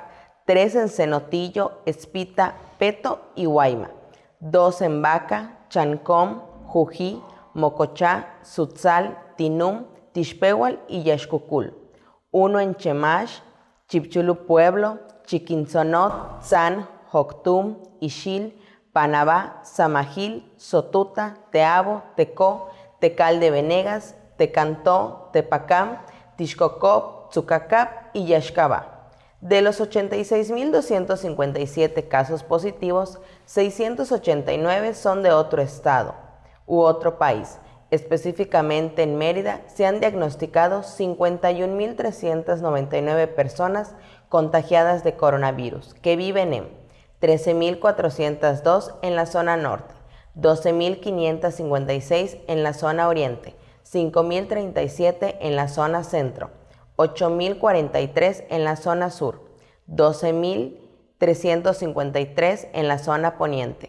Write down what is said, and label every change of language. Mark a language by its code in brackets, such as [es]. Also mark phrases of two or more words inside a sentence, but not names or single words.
[es] 3 en Cenotillo, Espita, Peto y Guayma, 2 en Baca, Chancom, Jují, Mocochá, Sutzal, Tinum, Tixpehual y Yaxcucul, 1 en Chemash, Chipchulu Pueblo, Chiquinzonot, Tzan, Joctum, Ixil, Panabá, Samajil, Sotuta, Teabo, Tecó, Tecal de Venegas, Tecantó, Tepacam, Tixcocop, Tzucacap y Yaxcabá. De los 86.257 casos positivos, 689 son de otro estado u otro país. Específicamente en Mérida se han diagnosticado 51.399 personas contagiadas de coronavirus que viven en 13.402 en la zona norte, 12.556 en la zona oriente, 5.037 en la zona centro, 8.043 en la zona sur, 12.353 en la zona poniente.